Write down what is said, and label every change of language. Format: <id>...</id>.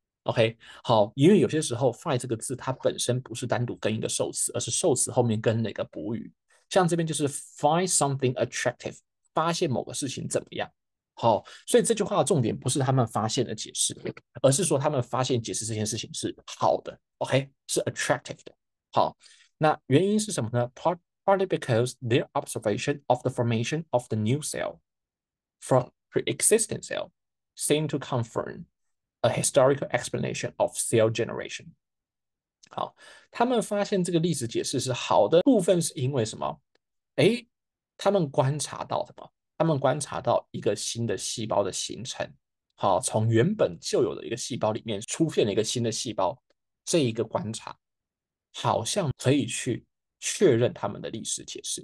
<zh>OK，好，因为有些时候 find 这个字它本身不是单独跟一个受词，而是受词后面跟哪个补语。像这边就是</zh> <en>find something attractive，</en> <zh>发现某个事情怎么样。好，所以这句话的重点不是他们发现的解释，而是说他们发现解释这件事情是好的，OK，是 attractive 的。好，那原因是什么呢？</zh> <en>Partly because their observation of the formation of the new cell from pre-existing cell seem to confirm a historical explanation of cell generation。</en> <zh>好，他们发现这个历史解释是好的部分是因为什么？诶，他们观察到什么？他们观察到一个新的细胞的形成。好，从原本就有的一个细胞里面出现了一个新的细胞，这一个观察好像可以去确认他们的历史解释。</zh>